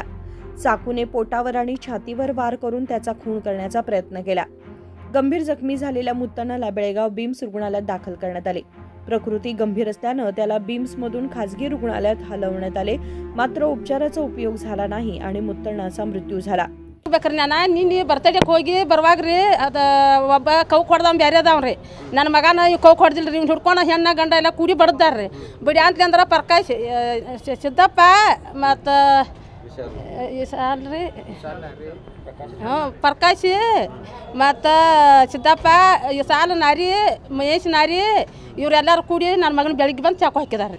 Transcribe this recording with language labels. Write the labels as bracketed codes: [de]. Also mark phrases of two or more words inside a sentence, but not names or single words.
[mr] चाकूने पोटावर आणि छातीवर वार करून त्याचा खून करण्याचा प्रयत्न केला। गंभीर जखमी झालेल्या मुत्तण्णाला बेळगाव बिम्स रुग्णालयात दाखल करण्यात आले। प्रकृती गंभीर असल्याने त्याला बिम्समधून खासगी रुग्णालयात हलवण्यात आले, मात्र उपचाराचा उपयोग झाला नाही आणि मुत्तण्णाचा मृत्यू झाला। [kn] ನಿನ್ನೆ ಬರ್ತಡೇಗೆ ಹೋಗಿ ಬರುವಾಗ್ರಿ ಅದು ಒಬ್ಬ ಕೌ ಕೊಡ್ದವ್ ಬೇರೆ ಅದಾವ್ರಿ। ನನ್ನ ಮಗನ ಕೌ ಕೊಡ್ದಿಲ್ರಿ, ಇವ್ನು ಹಿಡ್ಕೊಂಡು ಹೆಣ್ಣ ಗಂಡ ಎಲ್ಲ ಕೂಡಿ ಬಡ್ದಾರ್ರಿ। ಬಿಡಿ ಅಂತಲಿ ಅಂದ್ರೆ ಪ್ರಕಾಶ್ ಸಿದ್ದಪ್ಪ ಮತ್ತು ವಿಶಾಲ್ರಿ ಪ್ರಕಾಶ್ ಮತ್ತು ಸಿದ್ದಪ್ಪ ವಿಶಾಲ್ ನಾರಿ ಮಹೇಶ್ ನಾರಿ ಇವರೆಲ್ಲರೂ ಕೂಡಿ ನನ್ನ ಮಗನ ಬೆಳಿಗ್ಗೆ ಬಂದು ಚಾಕು ಹಾಕಿದಾರ್ರಿ।